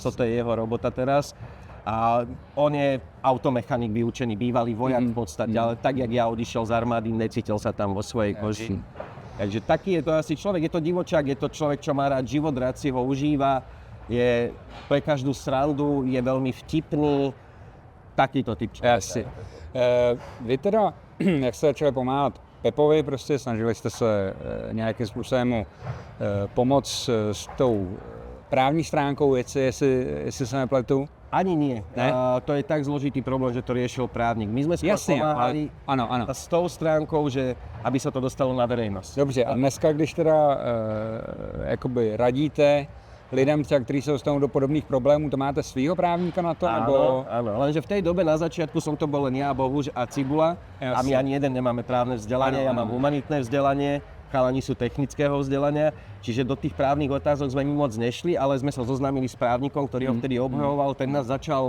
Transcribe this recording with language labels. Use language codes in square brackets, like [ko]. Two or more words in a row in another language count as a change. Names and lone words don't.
[sk] Toto je jeho robota teraz. A on je automechanik vyučený, bývalý vojak v podstate, ale tak, jak ja odišiel z armády, necítil sa tam vo svojej koži. Takže taký je to asi človek, je to divočák, je to človek, čo má rád život, rád si ho užíva. Je pre každú srandu, je veľmi vtipný, takýto typ člověka. [cs] Vy teda, jak jste začali pomáhat Pepovi, prostě snažili jste se nějakým způsobem mu pomoct s tou právní stránkou věci, jestli se nepletu? [sk] Ani nie. [cs] Ne? [sk] To je tak zložitý problém, že to riešil právnik. My sme skôr [cs] Jasně, [sk] pomáhali [cs] ano. [sk] s tou stránkou, že aby sa to dostalo na verejnosť. [cs] Dobře, a dneska, když teda jakoby radíte lidem, třeba, kteří se dostanou do podobných problémů, to máte svýho právníka na to? [sk] Áno, lenže v tej dobe na začiatku som to bol len ja, Bohuž a Cibula. Jasne. A my ani jeden nemáme právne vzdelanie, ja mám humanitné vzdelanie, chalani sú technického vzdelania, čiže do tých právnych otázok sme mi moc nešli, ale sme sa zoznámili s právnikom, ktorý ho vtedy obhajoval, ten nás začal